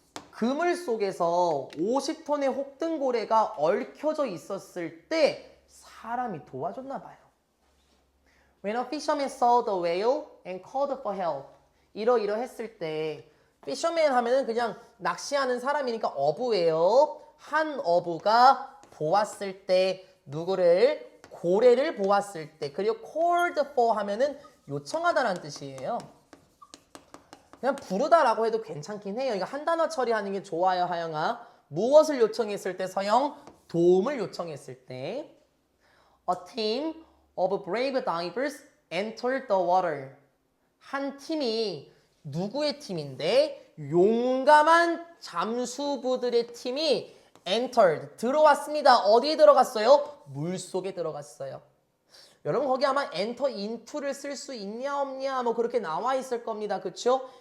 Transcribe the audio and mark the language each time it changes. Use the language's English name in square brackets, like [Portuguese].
[Korean] 그물 속에서 50톤의 혹등고래가 얽혀져 있었을 때 사람이 도와줬나 봐요. [English] When a fisherman saw the whale and called for help. [Korean] 이러했을 때 fisherman 하면은 그냥 낚시하는 사람이니까 어부예요. 한 어부가 보았을 때 누구를? 고래를 보았을 때. 그리고 called for 하면은 요청하다라는 뜻이에요. 그냥 부르다라고 해도 괜찮긴 해요. 이거 한 단어 처리하는 게 좋아요, 하영아. 무엇을 요청했을 때 서영? 도움을 요청했을 때. [English] A team of brave divers entered the water. [Korean] 한 팀이 누구의 팀인데? 용감한 잠수부들의 팀이 entered, 들어왔습니다. 어디에 들어갔어요? 물속에 들어갔어요. 여러분 거기 아마 enter into를 쓸 수 있냐 없냐 뭐 그렇게 나와 있을 겁니다. 그쵸?